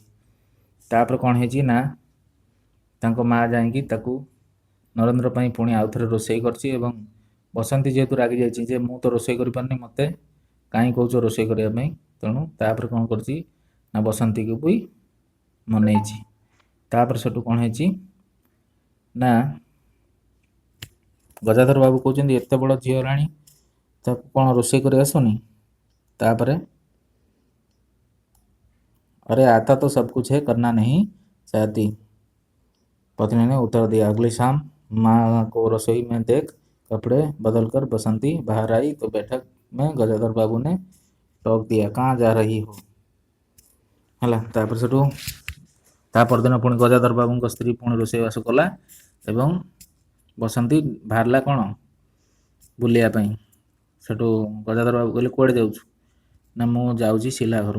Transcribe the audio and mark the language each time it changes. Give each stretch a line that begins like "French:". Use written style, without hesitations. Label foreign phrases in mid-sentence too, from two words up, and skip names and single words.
Odia: ତାପରେ କ'ଣ ହେଇଛି ନା ତାଙ୍କ ମା ଯାଇକି ତାକୁ ନରେନ୍ଦ୍ର ପାଇଁ ପୁଣି ଆଉଥରେ ରୋଷେଇ କରିଛି ଏବଂ ବସନ୍ତୀ ଯେହେତୁ ରାଗି ଯାଇଛି ଯେ ମୁଁ ତ ରୋଷେଇ କରିପାରୁନି, ମୋତେ କାହିଁ କହୁଛ ରୋଷେଇ କରିବା ପାଇଁ, ତେଣୁ ତାପରେ କ'ଣ କରିଛି ନା ବସନ୍ତୀକୁ ବି ମନେଇଛି। ତାପରେ ସେଠୁ କ'ଣ ହେଇଛି ନା ଗଜାଧର ବାବୁ କହୁଛନ୍ତି ଏତେ ବଡ଼ ଝିଅ ହେଲାଣି ତାକୁ କ'ଣ ରୋଷେଇ କରି ଆସୁନି।
Hindi: ତାପରେ अरे आता तो सब कुछ है, करना नहीं चाहती, पत्नी ने उत्तर दिया। अगली शाम माँ को रसोई में देख कपड़े बदलकर बसंती बाहर आई तो बैठक में गजाधर बाबू ने टोक दिया, कहाँ जा रही हो ହେଲା।
Odia: ତାପରେ ସେଠୁ ତା ପରଦିନ ପୁଣି ଗଜାଧର ବାବୁଙ୍କ ସ୍ତ୍ରୀ ପୁଣି ରୋଷେଇବାସ କଲା ଏବଂ ବସନ୍ତୀ ବାହାରିଲା କ'ଣ ବୁଲିବା ପାଇଁ। ସେଠୁ ଗଜାଧର ବାବୁ କହିଲେ କୁଆଡ଼େ ଯାଉଛୁ ନା ମୁଁ ଯାଉଛି ଶିଲା ଘରୁ।